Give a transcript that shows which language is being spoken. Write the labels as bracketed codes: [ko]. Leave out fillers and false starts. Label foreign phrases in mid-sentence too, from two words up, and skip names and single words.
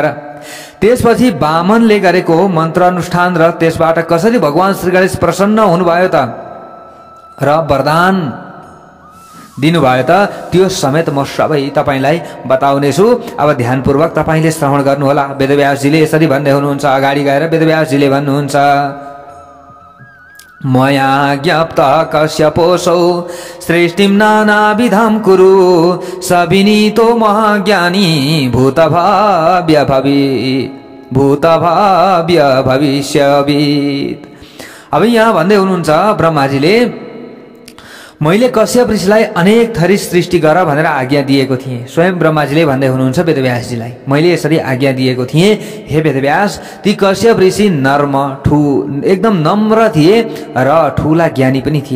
[ne] त्यसपछि वामनले गरेको मन्त्र अनुष्ठान र त्यसबाट कसरी भगवान श्री गणेश प्रसन्न हुनुभयो त र वरदान दिनुभयो त त्यो समेत म सबै तपाईलाई बताउनेछु। अब ध्यानपूर्वक तपाईले श्रवण गर्नुहोला। वेदव्यासजीले यसरी भन्दै हुनुहुन्छ। अगाडि गएर वेदव्यासजीले भन्नुहुन्छ, [sa] मया ज्ञप्तः कश्यपोऽसौ सृष्टिं नानाविधं कुरु सविनीतो महाज्ञानी भूतभाव्य भविष्यवित्। [ne] अब यहाँ भन्दै हुनुहुन्छ ब्रह्माजीले, मैले कश्यप ऋषिलाई अनेक थरी सृष्टि गर भनेर आज्ञा दिएको थिएँ। स्वयं ब्रह्माजीले भन्दै हुनुहुन्छ वेदव्यासजीलाई, मैले यसरी आज्ञा दिएको थिएँ, हे वेदव्यास, ती कश्यप ऋषि नर्म एकदम नम्र थिए र ठूला ज्ञानी पनि थिए।